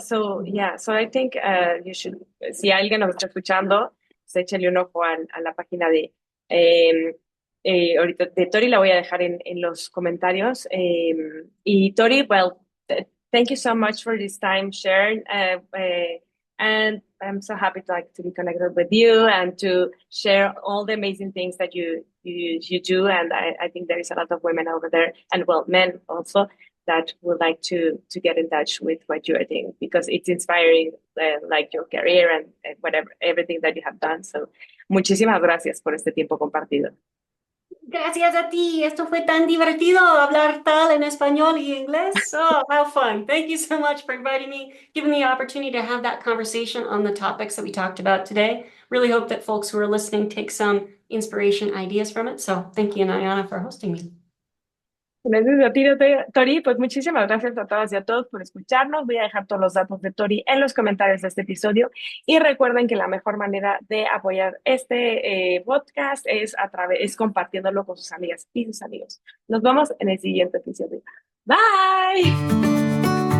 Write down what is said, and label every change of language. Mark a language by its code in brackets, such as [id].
[en] So yeah, so I think you should, [es] si alguien nos está escuchando, pues échale un ojo a la página de ahorita de Tori, la voy a dejar en los comentarios. [en] Y Tori, well, thank you so much for this time shared. And I'm so happy to be connected with you and to share all the amazing things that you do. And I think there is a lot of women over there, and well, men also, that would like to get in touch with what you are doing because it's inspiring, like your career and whatever everything that you have done. So, [es] muchísimas gracias por este tiempo compartido. Gracias a ti. Esto fue tan divertido hablar tal en español y inglés. [en] Oh, how fun. Thank you so much for inviting me, giving me the opportunity to have that conversation on the topics that we talked about today. Really hope that folks who are listening take some inspiration ideas from it. So thank you, Nayana, for hosting me. [es] Gracias a ti, Tori. Pues muchísimas gracias a todas y a todos por escucharnos. Voy a dejar todos los datos de Tori en los comentarios de este episodio. Y recuerden que la mejor manera de apoyar este podcast es compartiéndolo con sus amigas y sus amigos. Nos vemos en el siguiente episodio. Bye.